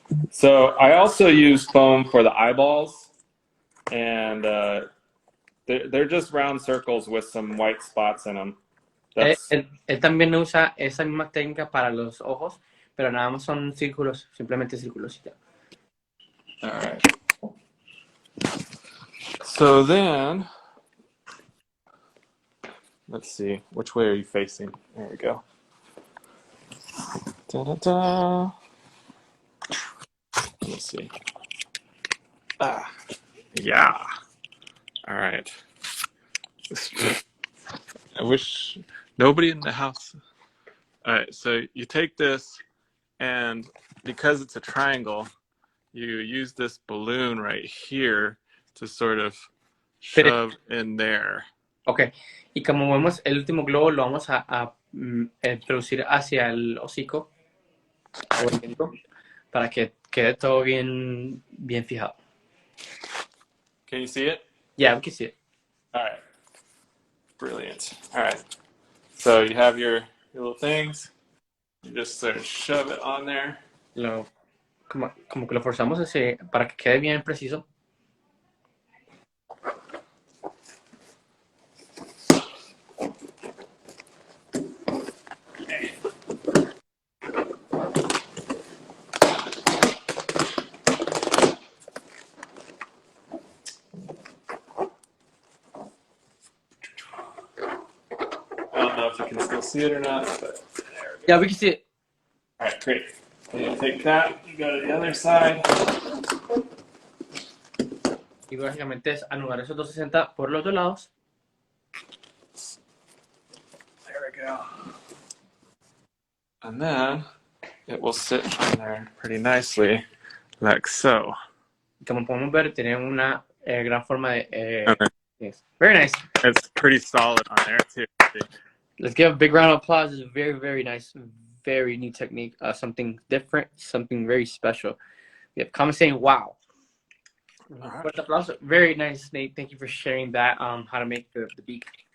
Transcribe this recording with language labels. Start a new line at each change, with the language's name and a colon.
English: So I also use foam for the eyeballs, and they're just round circles with some white spots in them.
Spanish: Él también usa esa misma técnica para los ojos, pero nada más son círculos, simplemente círculos.
English: All right. So then, let's see, which way are you facing? There we go. Da-da-da. Let me see. Yeah. All right. I wish nobody in the house. All right, so you take this, and because it's a triangle, you use this balloon right here to sort of shove in there.
Spanish: Ok, y como vemos, el último globo lo vamos a introducir hacia el hocico para que quede todo bien fijado.
English: Can you see it? Yeah, we can see it. All right. Brilliant. All right. So you have your little things. You just sort of shove it on there.
Spanish: Como que lo forzamos así para que quede bien preciso.
English: can see it or not, but Yeah, we can see it. all right, great. You take that, you go to the other side.
Spanish: Y básicamente es anular esos 260 por los dos lados.
English: There we go. And then it will sit on there pretty nicely, like so.
Spanish: Como podemos ver, tiene una gran forma de...
English: Okay. Yes. Very nice. It's pretty solid on there too. Let's give a big round of applause. It's a very, very nice, very neat technique. Something different, something very special. We have comments saying, wow. Right. Very nice, Nate. Thank you for sharing that, how to make the beak.